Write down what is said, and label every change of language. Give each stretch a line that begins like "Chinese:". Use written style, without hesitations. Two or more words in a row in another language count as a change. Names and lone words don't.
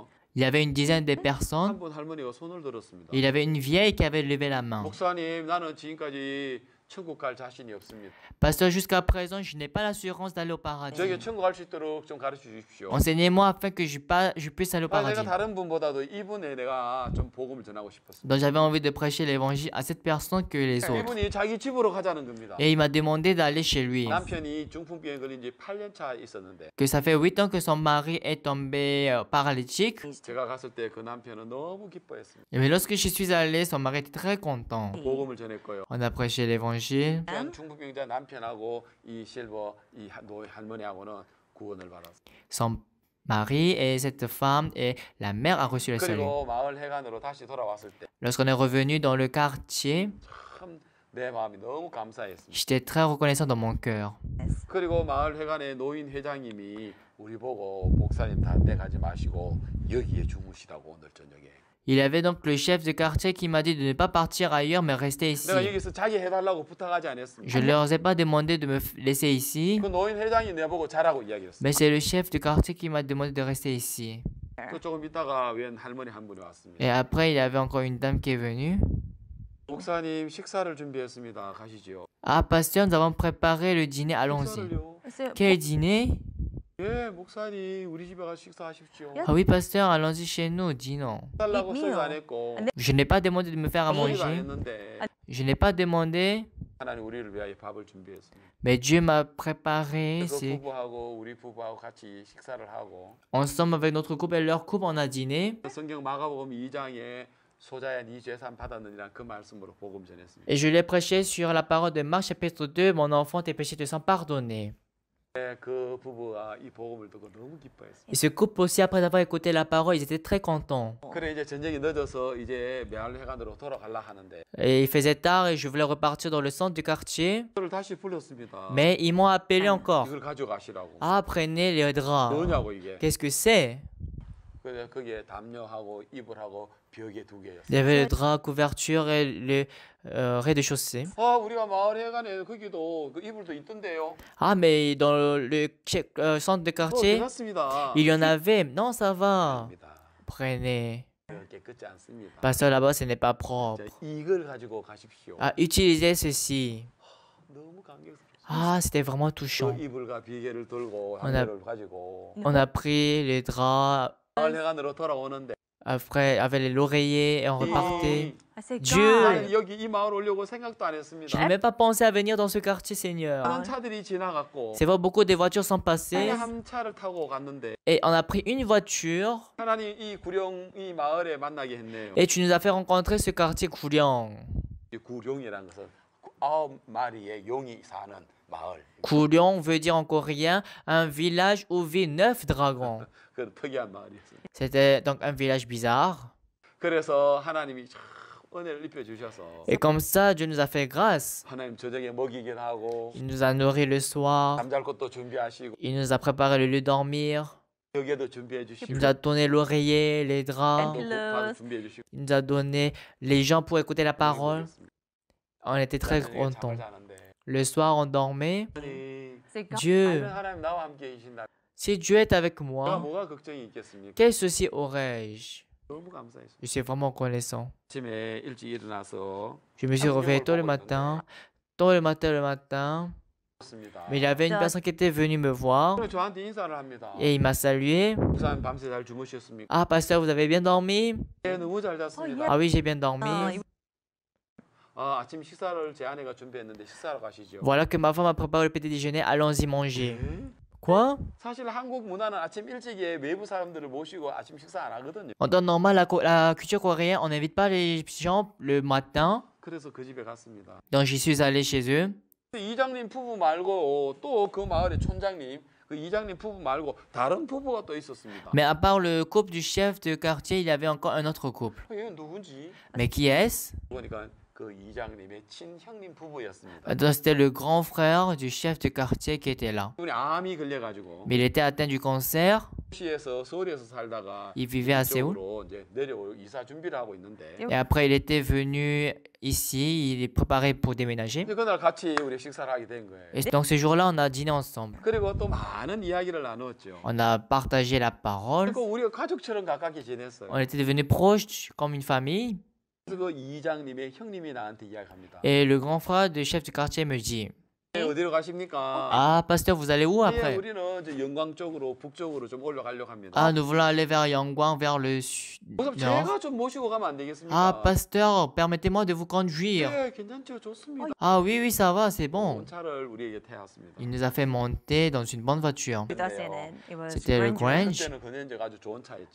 French: Il y avait une dizaine de personnes.
Korean: 한 분 할머니가 손을 들었습니다.
French: Il y avait une vieille qui avait levé la main.
Korean: 목사님, 나는 지금까지 천국 갈 자신이 없습니다.
French: Pasteur, jusqu'à présent, je n'ai pas l'assurance d'aller au paradis.
Korean: 저에게 천국 갈 수 있도록 좀 가르쳐 주십시오.
French: Enseignez-moi afin que je puisse aller au
Korean: 내가
French: paradis.
Korean: 다른 분보다도 이분에 내가 좀 복음을 전하고 싶었습니다.
French: Donc j'avais envie de prêcher l'évangile à cette personne que les autres.
Korean: 이분이 자기 집으로 가자는 겁니다.
French: Et il m'a demandé d'aller chez lui.
Korean: 남편이 중풍병에 걸린 지 8년 차 있었는데
French: Que ça fait 8 ans que son mari est tombé paralytique.
Korean: 제가 갔을 때 그 남편은 너무 기뻐했습니다.
French: Mais lorsque je suis allé, son mari était très content.
Korean: 복음을 전했고요.
French: On a prêché l'évangile.
Korean: 중풍병자 남편하고 이 실버 이 할머니하고는 구원을 받았어요.
French: Son mari et cette femme et la mère a reçu le salut.
Korean: 그리고 마을 해관으로 다시 돌아왔을 때
French: Lorsqu'on est revenu dans le quartier,
Korean: 참 내 마음이 너무 감사했습니다.
French: j'étais très reconnaissant dans mon cœur. Yes.
Korean: 그리고 마을 회관의 노인 회장님이 우리 보고 목사님 다른 데 가지 마시고 여기에 주무시라고 오늘 저녁에.
French: Il y avait donc le chef de quartier qui m'a dit de ne pas partir ailleurs mais rester ici.
Korean: 내가 여기서 자기 해달라고 부탁하지 않았습니다.
French: Je ne leur ai pas demandé de me laisser ici,
Korean: 그 노인 회장이 내보고 자라고 이야기했어요.
French: mais c'est le chef de quartier qui m'a demandé de rester ici.
Korean: 그 조금 있다가 웬 할머니 한 분이 왔습니다.
French: Et après, il y avait encore une dame qui est venue.
Korean: 목사님 식사를 준비했습니다. 가시지요.
French: Ah, pasteur, nous avons préparé le dîner, allons-y.
Korean: 식사를요?
French: So, Quel dîner?
Korean: 예, 목사님 우리 집에 가서 식사하십시오.
French: Ah oui, pasteur, allons-y chez nous, dînons.
Korean: 달라고 미- 소리 안 미요. 했고
French: Je n'ai pas demandé de me faire à
Korean: 소리도 안
French: manger.
Korean: 했는데
French: Je n'ai pas demandé,
Korean: 하나님 우리를 위하여 밥을 준비했습니다.
French: mais Dieu m'a préparé.
Korean: 그
French: C'est
Korean: 부부하고 우리 부부하고 같이 식사를 하고
French: ensemble avec notre couple et leur couple, on a dîné.
Korean: 성경 마가복음 2장에 소자야 네 죄산 받았느니라 그 말씀으로 복음 전했습니다.
French: Et je l'ai prêché sur la parole de Marc chapitre 2, mon enfant, tes péchés te sont pardonnés.
Korean: 그 부부가 이 복음을 듣고 너무 기뻐했습니다.
French: Et ce couple aussi, après avoir écouté la parole, ils étaient très contents.
Korean: 그래 이제 저녁이 늦어서 이제 마을회관으로 돌아가려 하는데
French: Et il faisait tard et je voulais repartir dans le centre du quartier.
Korean: 저를 다시 불렀습니다.
French: Mais ils m'ont appelé encore.
Korean: 이걸 가져가시라고.
French: Ah, prenez les draps.
Korean: 뭐냐고 이게.
French: Qu'est-ce que c'est?
Korean: 그래 거기에 담요하고 이불하고 벽에 두 개였어요.
French: Il y avait le drap, couverture et le rez-de-chaussée.
Korean: 우리가 마을회관에 거기도 그 이불도 있던데요.
French: Ah, mais dans le centre de quartier,
Korean: 괜찮습니다.
French: il y en avait. Non, ça va.
Korean: 아닙니다.
French: Prenez.
Korean: 깨끗지 않습니다.
French: Pasteur, là-bas, ce n'est pas propre.
Korean: 자, 이걸 가지고 가십시오.
French: Ah, utilisez ceci.
Korean: 너무 감격스럽습니다.
French: Ah, c'était vraiment
Korean: 그
French: touchant.
Korean: 이불과 비계를 들고
French: On a-
Korean: 담요를 가지고
French: On a pris les draps,
Korean: 마을회관으로 돌아오는데
French: après, avec l'oreiller et on repartait.
English: I said,
French: Dieu.
Korean: 나는 God, 여기 이 마을 오려고 생각도 안
French: Je
Korean: 했습니다.
French: n'ai même pas pensé à venir dans ce quartier, Seigneur.
Korean: 많은 차들이 지나갔고
French: C'est vrai, beaucoup de voitures sont passées
Korean: 한 차를 타고 갔는데
French: et on a pris une voiture
Korean: 하나님 이 구령 이 마을에 만나게 했네요.
French: et tu nous as fait rencontrer ce quartier Gouliang.
Korean: 이 구룡이라는 것은 9마리의 용이 사는 마을.
French: Gouliang veut dire en coréen un village où vivent 9 dragons.
Korean: 그 특이한 마을이었어요.
French: C'était donc un village bizarre.
Korean: 그래서 하나님이 참 은혜를 입혀 주셔서
French: Et comme ça, Dieu nous a fait grâce.
Korean: 하나님 저녁에 먹이긴 하고
French: Il nous a nourris le soir.
Korean: 잠잘 곳도 준비하시고
French: Il nous a préparé le lieu de dormir.
Korean: 여기에도 준비해
French: Il
Korean: 주시고
French: nous a donné l'oreiller, les
Korean: 또
French: draps.
Korean: 국파도 준비해 주시고
French: Il nous a donné les gens pour écouter la parole. On était très
Korean: 저녁에
French: contents.
Korean: 잠을 자는데
French: Le soir, on dormait.
Korean: 하나님,
English: say, God,
French: Dieu,
Korean: 하나님 나와 함께 계신다.
French: si Dieu est avec
Korean: 내가
French: moi,
Korean: 뭐가 걱정이 있겠습니까?
French: quel souci aurais-je?
Korean: 너무 감사했어요.
French: Je suis vraiment reconnaissant.
Korean: 아침에 일찍 일어나서
French: Je me suis réveillé tôt le matin. Tôt le matin.
Korean: 습니다.
French: Mais il y avait une personne qui était venue me voir
Korean: 저한테 인사를 합니다.
French: et il m'a salué.
Korean: 목사님 밤새 잘 주무셨습니까?
French: Ah, pasteur, vous avez bien dormi?
Korean: 네, 너무 잘 잤습니다.
French: Ah oui, j'ai bien dormi.
Korean: 아침 식사를 제 아내가 준비했는데 식사하러 가시죠.
French: Voilà que ma femme a préparé le petit déjeuner. Allons-y manger.
Korean: 네?
French: Quoi?
Korean: 사실 한국 문화는 아침 일찍에 외부 사람들을 모시고 아침 식사 안 하거든요.
French: En temps normal, la culture coréenne, on n'invite pas les gens le matin.
Korean: 그래서 그 집에 갔습니다.
French: Donc, j'y suis allé chez eux.
Korean: 이장님 부부 말고 또 그 마을의 촌장님, 그 이장님 부부 말고 다른 부부가 또 있었습니다.
French: Mais à part le couple du chef de quartier, il y avait encore un autre couple.
Korean: 이건 누군지
French: Mais qui est-ce?
Korean: 보니까 그 이장님의 친형님 부부였습니다.
French: Donc, c'était le grand frère du chef de quartier qui était là.
Korean: 이분이 암이 걸려가지고
French: Mais il était atteint du cancer.
Korean: 시에서 서울에서 살다가
French: Il vivait à Séoul.
Korean: 이쪽으로 이제 내려올 이사 준비를 하고 있는데
French: Et après, il était venu ici. Il est préparé pour déménager.
Korean: 근데 그날 같이 우리 식사를 하게 된 거예요.
French: Et donc, ce jour-là, on a dîné ensemble.
Korean: 그리고 또 많은 이야기를 나누었죠.
French: On a partagé la parole.
Korean: 그리고 우리가 가족처럼 가깝게 지냈어요.
French: On était devenus proches comme une famille.
Korean: 그래서 그 이장님의 형님이 나한테 이야기합니다.
French: Et le grand frère du chef du quartier me dit,
Korean: 네, 어디로 가십니까?
French: ah, pasteur, vous allez où
Korean: 예,
French: après?
Korean: 우리는 이제 영광 쪽으로 북쪽으로 좀 올라가려고 합니다.
French: Ah, nous voulons aller vers Yangguang, vers le
Korean: 목사님
French: nord.
Korean: 제가 좀 모시고 가면 안 되겠습니까?
French: Ah, pasteur, permettez-moi de vous conduire.
Korean: 네, 괜찮죠, 좋습니다.
French: Ah oui, oui, ça va, c'est bon.
Korean: 좋은 차를 우리에게 태웠습니다.
French: Il nous a fait monter dans une bonne voiture.
English: with us in it. It was
French: C'était le Grange. Grange.
Korean: 그때는 그년제가 아주 좋은 차였죠.